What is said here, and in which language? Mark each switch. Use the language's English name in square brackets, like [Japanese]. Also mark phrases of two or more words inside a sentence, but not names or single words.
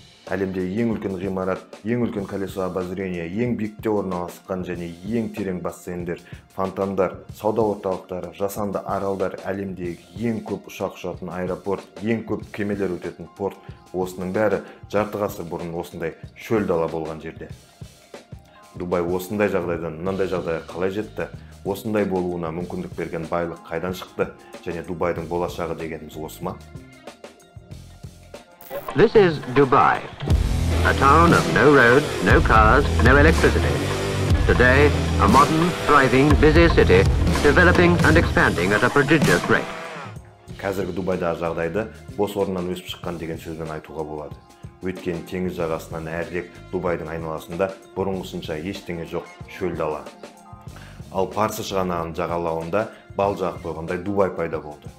[Kazakh] Әлемде ең үлкен ғимарат, ең үлкен колесо обозрения, ең биікте орналасқан және ең терең бассейндер, фонтандар, сауда орталықтары, жасанды аралдар, әлемдегі ең көп ұшақ ұшатын аэропорт, ең көп кемелер өтетін порт, осының бәрі жарты ғасыр бұрын осындай шөл дала болған жерде. Дубай осындай жағдайдан мынандай жағдайға қалай жетті? Осындай болуына мүмкіндік берген байлық қайдан шықты? Және Дубайдың болашағы дегеніміз осы ма? [English] This is Dubai, a town of no roads, no cars, no electricity. Today, a modern, thriving, busy city, developing and expanding at a prodigious rate. [Kazakh] Қазіргі Дубайдағы жағдайды бос орнынан өсіп шыққан деген сөзбен айтуға болады. Өйткені теңіз жағасынан әрірек Дубайдың айналасында бұрынғысынша ештеңе жоқ, шөл дала. Ал Парсы шығанағының жағалауында бал жағып қойғандай Дубай пайда болды.